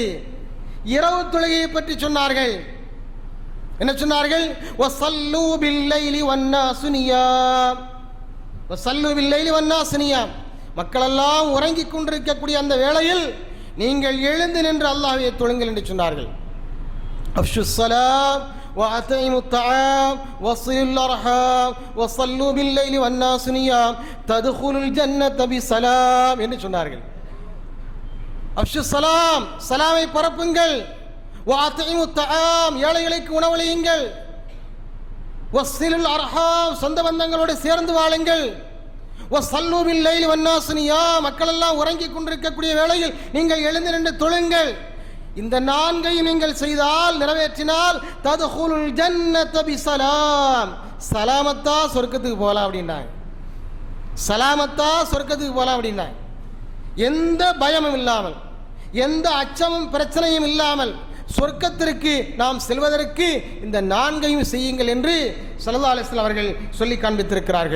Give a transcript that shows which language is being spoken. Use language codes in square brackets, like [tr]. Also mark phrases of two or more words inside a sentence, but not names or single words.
[ta] இரவு தொழுகையை பற்றி சொன்னார்கள். என்ன சொன்னார்கள்? [ar] وصلوا بالليل والناس نيام، وصلوا بالليل والناس نيام. [ta] மக்களெல்லாம் உறங்கிக் கொண்டிருக்கக்கூடிய அந்த வேளையில் நீங்கள் எழுந்து நின்று அல்லாஹ்வை தொழுங்கள் என்று சொன்னார்கள். [ar] أفشوا السلام وأطعموا الطعام وصلوا الأرحام وصلوا بالليل والناس نيام تدخلوا الجنة بسلام [ta] என்று சொன்னார்கள். [ar] أفشوا السلام, [ta] சலாமை பரப்புங்கள். [ar] وأطعموا الطعام, [ta] ஏழைகளுக்கு உணவளியுங்கள். [ar] وصلوا الأرحام, [ta] சொந்த பந்தங்களோடு சேர்ந்து வாழுங்கள். [ar] وصلوا بالليل والناس نيام, [ta] மக்கள் எல்லாம் உறங்கிக் கொண்டிருக்கக்கூடிய வேளையில் நீங்கள் எழுந்து நின்று தொழுங்கள். இந்த நான்கையும் நீங்கள் செய்தால், நிறைவேற்றினால், [ar] تدخلوا الجنة بسلام, [ta] சலாமத்தா சொர்க்கத்துக்கு போகலாம் அப்படின்னாங்க. சலாமத்தா சொர்க்கத்துக்கு போகலாம் அப்படின்னாங்க. எந்த பயமும் இல்லாமல், எந்த அச்சமும் பிரச்சனையும் இல்லாமல் சொர்க்கத்திற்கு நாம் செல்வதற்கு இந்த நான்கையும் செய்யுங்கள் என்று [ar] صلى الله عليه وسلم [ta] அவர்கள் சொல்லி காண்பித்திருக்கிறார்கள்.